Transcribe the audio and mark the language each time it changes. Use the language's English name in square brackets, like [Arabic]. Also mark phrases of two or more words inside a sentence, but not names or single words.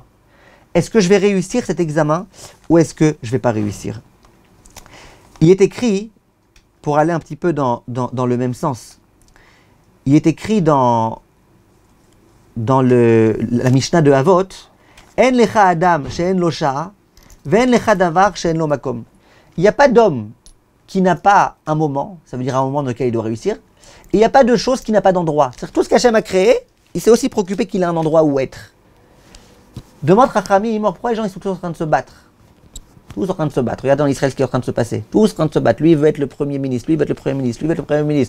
[French] Est-ce que je vais réussir cet examen ou est-ce que je ne vais pas réussir? Il est écrit, pour aller un petit peu dans le même sens, il est écrit dans la Mishnah de Avot, [Hebrew] אין לך אדם שאין לו שעה ואין לך דבר שאין לו מקום. [French] Il n'y a pas d'homme qui n'a pas un moment, ça veut dire un moment dans lequel il doit réussir, et il n'y a pas de chose qui n'a pas d'endroit. C'est-à-dire tout ce qu'Hachem a créé, il s'est aussi préoccupé qu'il ait un endroit où être. Demande Chachamim, pourquoi les gens ils sont tous en train de se battre? Tous en train de se battre. Regarde en Israël ce qui est en train de se passer. Tous en train de se battre. Lui, il veut être le premier ministre. Lui, il veut être le premier ministre. Lui, il veut être le premier ministre.